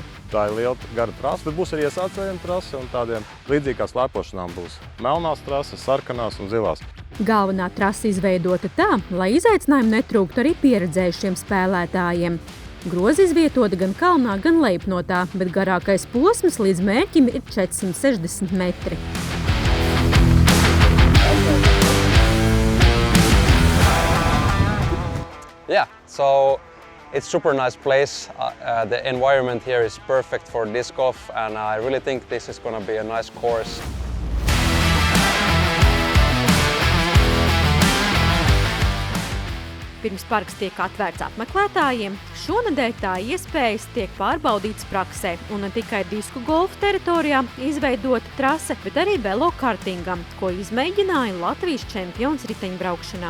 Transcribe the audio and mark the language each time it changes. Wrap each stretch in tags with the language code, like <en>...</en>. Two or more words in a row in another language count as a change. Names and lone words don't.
<lv>Tā ir liela gara trasa, bet būs arī iesācējiem trase, un tādiem līdzīgi kā slēpošanām būs melnās trases, sarkanās un zilās. Galvenā trasa izveidota tā, lai izaicinājumu netrūktu arī pieredzējušiem spēlētājiem. Grozi izvietoti gan kalnā, gan lejupnotā, bet garākais posms līdz mērķim ir 460 metri.</lv> <en>Yeah, so it's super nice place. The environment here is perfect for disc golf, and I really think this is going to be a nice course.</en> <lv>Pirms parks tiek atvērts apmeklētājiem, šonedēļ tā iespējas tiek pārbaudītas praksē, un ne tikai disku golfa teritorijā izveidota trase, bet arī velokartingam, ko izmēģināja Latvijas čempions riteņbraukšanā.</lv>